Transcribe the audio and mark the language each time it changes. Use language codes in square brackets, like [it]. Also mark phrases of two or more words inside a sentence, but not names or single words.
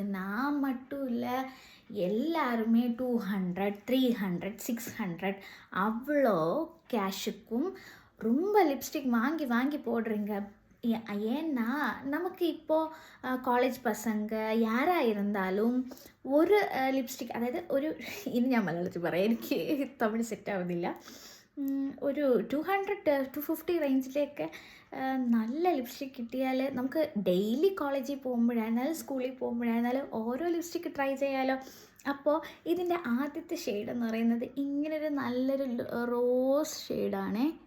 [ta] நான் மட்டும் இல்லை, எல்லாருமே 200, 300, 600 அவ்வளோ கேஷுக்கும் ரொம்ப லிப்ஸ்டிக் வாங்கி வாங்கி போடுறீங்க. ஏன்னா நமக்கு இப்போது காலேஜ் பசங்க யாராக இருந்தாலும் ஒரு லிப்ஸ்டிக், அதாவது ஒரு [ml] ഇനി ഞാൻ മലയാളത്തിൽ പറയാം, എനിക്ക് തമിഴ് സെറ്റ് ആവുന്നില്ല. ഒരു 200 250 റേഞ്ചിലേക്ക് നല്ല ലിപ്സ്റ്റിക് കിട്ടിയാൽ നമുക്ക് ഡെയിലി കോളേജിൽ പോകുമ്പോഴായിരുന്നാലും സ്കൂളിൽ പോകുമ്പോഴായിരുന്നാലും ഓരോ ലിപ്സ്റ്റിക്ക് ട്രൈ ചെയ്യാമല്ലോ. അപ്പോൾ ഇതിൻ്റെ ആദ്യത്തെ ഷെയ്ഡ് എന്ന് പറയുന്നത് ഇങ്ങനൊരു നല്ലൊരു റോസ് ഷെയ്ഡാണേ.